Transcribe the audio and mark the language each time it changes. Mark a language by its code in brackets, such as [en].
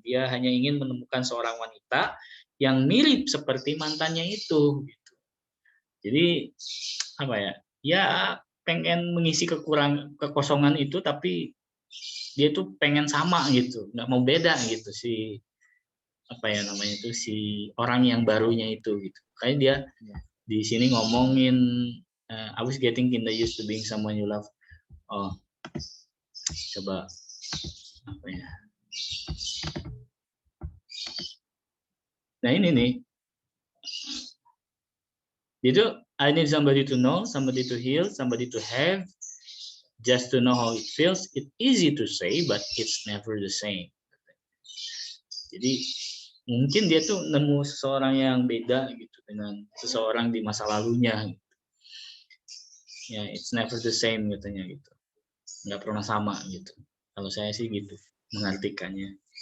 [id] Dia hanya ingin menemukan seorang wanita yang mirip seperti mantannya itu. Gitu. Jadi apa ya? Ya pengen mengisi kekosongan itu, tapi dia tuh pengen sama gitu, nggak mau beda gitu si apa ya namanya itu si orang yang barunya itu gitu. Kayak dia di sini ngomongin [en] I was getting kinda used to being someone you love. [id] Oh, coba apa ya? Nah ini nih. [en] Itu I need somebody to know, somebody to heal, somebody to have, just to know how it feels. It's easy to say, but it's never the same. [id] Jadi mungkin dia tuh nemu seseorang yang beda gitu dengan seseorang di masa lalunya. Gitu. Ya, [en] it's never the same [id] katanya gitu. Nggak pernah sama gitu. Kalau saya sih gitu mengartikannya.